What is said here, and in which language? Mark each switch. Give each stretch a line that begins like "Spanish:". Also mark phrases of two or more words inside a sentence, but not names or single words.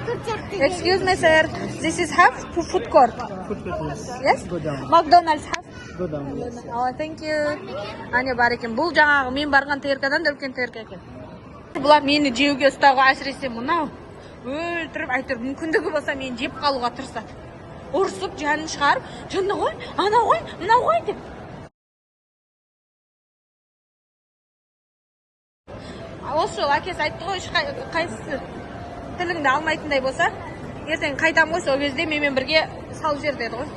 English: Excuse me, sir. This is half food court. Food court, yes. Yes? Go down. McDonald's half. Thank you.
Kazakh: Ане бар екен. Бұл жаңағы мен барған ТРК-дан да үлкен ТРК екен. Бұлар мені жеуге ұстауға әсіресе мынау өлтіріп, әйтеуір мүмкіндігі болса мені жеп қалуға тырысады. Ұрсып, жанын шығарып, жанына ғой, ана ғой, мынау ғой деп. Осы жол әкесі айтты ғой, қайсысы тіліңді алмайтындай болса, ертең қайтам ғой, сол кезде менімен бірге салып жер деді ғой.